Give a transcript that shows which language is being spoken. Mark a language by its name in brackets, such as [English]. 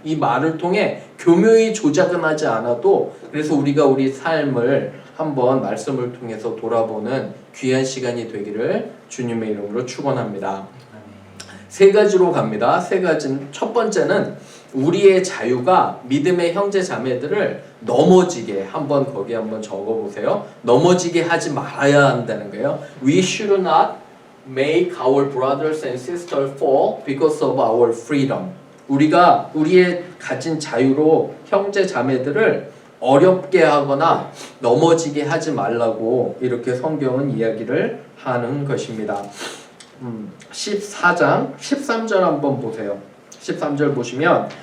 [Korean] 이 말을 통해 교묘히 조작은 하지 않아도 그래서 우리가 우리 삶을 한번 말씀을 통해서 돌아보는 귀한 시간이 되기를 주님의 이름으로 축원합니다. 세 가지로 갑니다. 세 가지는 첫 번째는 우리의 자유가 믿음의 형제 자매들을 넘어지게 거기 한번 적어보세요. 넘어지게 하지 말아야 한다는 거예요. [English] We should not make our brothers and sisters fall because of our freedom. [Korean] 우리가 우리의 가진 자유로 형제 자매들을 어렵게 하거나 넘어지게 하지 말라고 이렇게 성경은 이야기를 하는 것입니다. 14장 13절 한번 보세요. 13절 보시면